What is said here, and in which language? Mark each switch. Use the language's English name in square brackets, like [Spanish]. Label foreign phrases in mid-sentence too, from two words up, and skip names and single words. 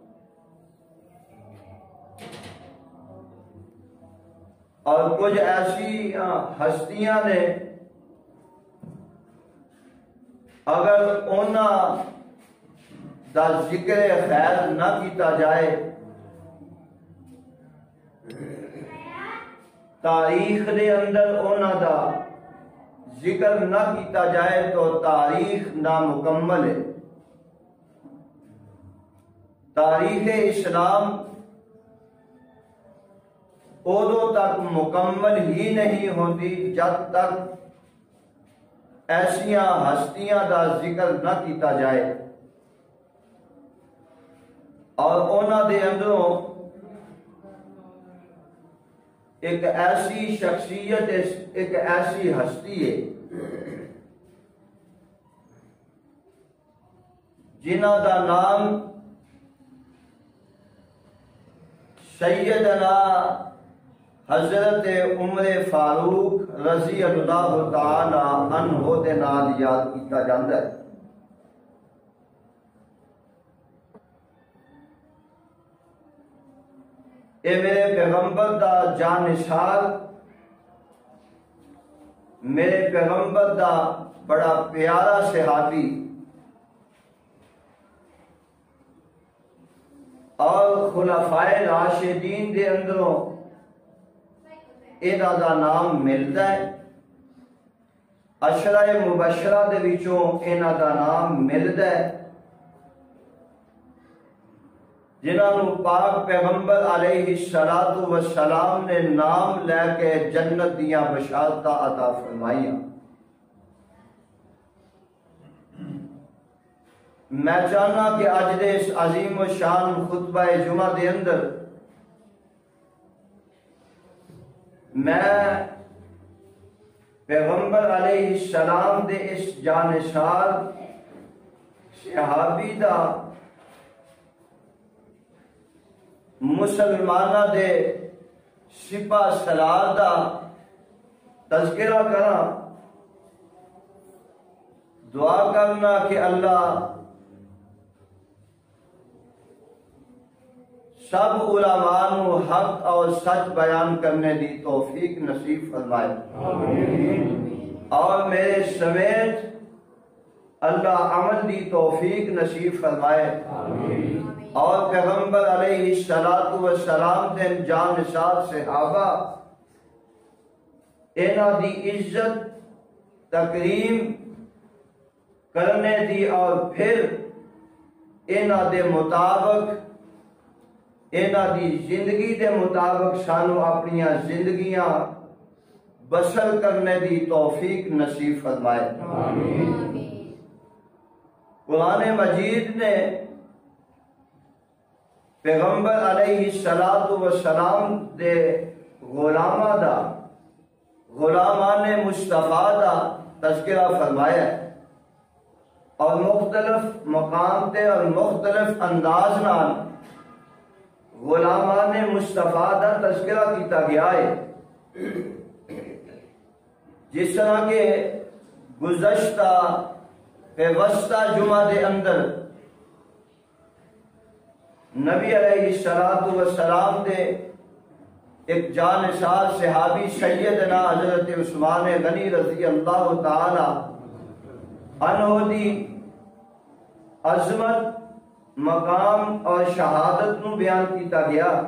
[Punjabi] اور کچھ ایسی ہستیاں نے اگر انہاں دا ذکر خیر نہ کیتا جائے، تاریخ دے اندر انہاں دا ذکر نہ کیتا جائے تو تاریخ نامکمل ہے۔ تاریخ اسلام ادو تک مکمل ہی نہیں ہوتی جب تک ایسیاں ہستیاں دا ذکر نہ کیتا جائے اور انہاں دے اندروں ایک ایسی شخصیت ایک ایسی ہستی ہے جنہاں دا نام سیدنا حضرت عمر فاروق [Arabic] رضی اللہ تعالی عنہ [Punjabi] دے نال یاد کیتا جاندا ہے۔ اے میرے پیغمبر دا جانشار، میرے پیغمبر دا بڑا پیارا صحابی، خلفائے راشدین دے اندروں انہاں دا نام ملدا ہے، عشرہ مبشرہ دے وچوں انہاں دا نام ملدا ہے، جنہاں نو پاک پیغمبر [Arabic] علیہ السلام [Punjabi] نے نام لے کے جنت دیاں بشارتاں عطا فرمائیاں۔ میں چاہنا کہ اج دے اس عظیم و شان خطبہ جمعہ دے اندر میں پیغمبر [Arabic] علیہ السلام [Punjabi] دے اس جانشار صحابی دا مسلمانہ دے سپاہ سالار دا تذکرہ کرنا، دعا کرنا کہ اللہ سب علماء نو حق اور سچ بیان کرنے دی توفیق نصیب فرمائے، اور میرے سمیت اللہ عمل دی توفیق نصیب فرمائے، اور پیغمبر [Arabic] علیہ السلام [Punjabi] دے جانشار صحابہ انہاں دی عزت تکریم کرنے دی، اور پھر انہاں دے مطابق انہاں دی زندگی دے مطابق سانو اپنی زندگیاں بسر کرنے دی توفیق نصیب فرمائے۔ قرآن مجید نے پیغمبر [Arabic] علیہ السلام [Punjabi] دے غلامہ دا، غلامان مصطفیٰ دا تذکرہ فرمایا ہے، اور مختلف مقام تے اور مختلف انداز نال غلامان مصطفیٰ دا تذکرہ کیتا گیا ہے، جس طرح کہ گزشتہ پیوستہ جمعہ دے اندر نبی [Arabic] علیہ السلام [Punjabi] دے ایک جانشار صحابی سیدنا حضرت عثمان غنی [Arabic] رضی اللہ تعالی عنہ [Punjabi] دی عظمت، مقام اور شہادت نو بیان کیتا گیا۔